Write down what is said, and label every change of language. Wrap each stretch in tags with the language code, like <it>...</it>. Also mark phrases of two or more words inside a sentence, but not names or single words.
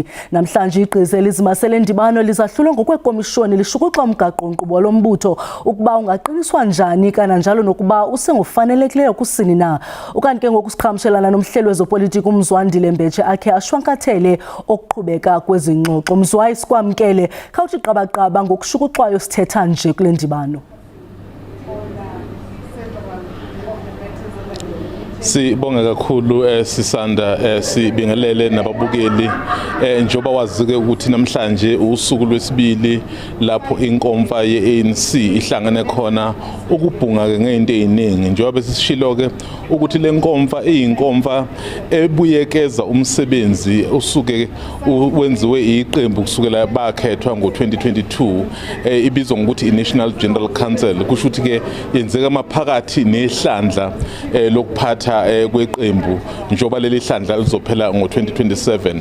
<xh>Namhlanje igqiza elizimasele endibano lizahlulwe ngokwekomishoni lishukuxa umgaqo-nkqubo lo mbutho ukuba ungaqiniswa njani kananjalo nokuba usengofanelekileyo kusini na. Ukanti ke ngokusiqhamshelana nomhleli wezopolitiko uMzwandile Mbetshe akhe ashwankathele okuqhubeka kwezi ngxoxo. Mzwayi sikwamkele, khawuthi qabaqaba ngokushukuxwayo sithetha nje kule ndibano.</xh> <zu>Sibonga kakhulu sisanda sibingelele nababukeli njoba wazike ukuthi namhlanje usuku lwesibili lapho inkomfa ye-ANC ihlangene khona ukubhunga ke ngeinto eziningi njoba besishilo ke ukuthi le nkomfa iyinkomfa ebuyekeza umsebenzi usuke wenziwe iqembu kusukela bakhethwa ngo-2022 ibizwa ngokuthi i-National General Council kusho ukuthi ke yenzeka maphakathi nehlandla lokuphatha kweqembu njoba leli hlandla lizophela ngo-2027.</zu>